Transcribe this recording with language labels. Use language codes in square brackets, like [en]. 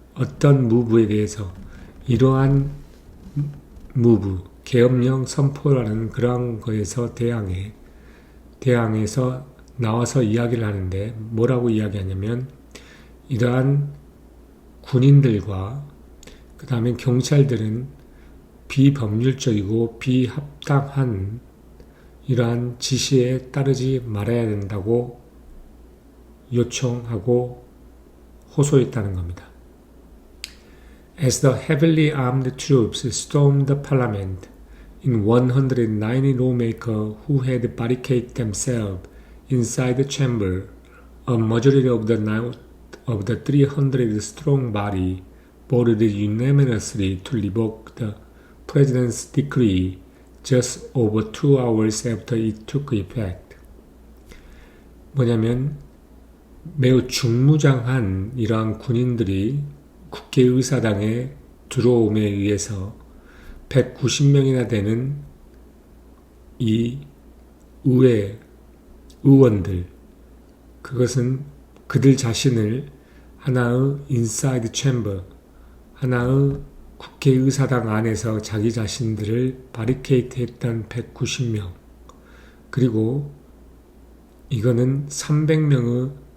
[ko] 어떤 무브에 대해서 이러한 무브, 계엄령 선포라는 그러한 거에서 대항해서 나와서 이야기를 하는데 뭐라고 이야기하냐면 이러한 군인들과 그 다음에 경찰들은 비법률적이고 비합당한 이러한 지시에 따르지 말아야 된다고 요청하고 호소했다는 겁니다. [en] As the heavily armed troops stormed the parliament, in 190 lawmakers who had barricaded themselves inside the chamber, a majority of the 300-strong body voted unanimously to revoke the president's decree just over 2 hours after it took effect. [ko] 뭐냐면 매우 중무장한 이러한 군인들이 국회의사당에 들어옴에 의해서 190명이나 되는 이 의원들, 그것은 그들 자신을 하나의 인사이드 챔버, 하나의 국회의사당 안에서 자기 자신들을 바리케이트 했던 190명, 그리고 이거는 300명의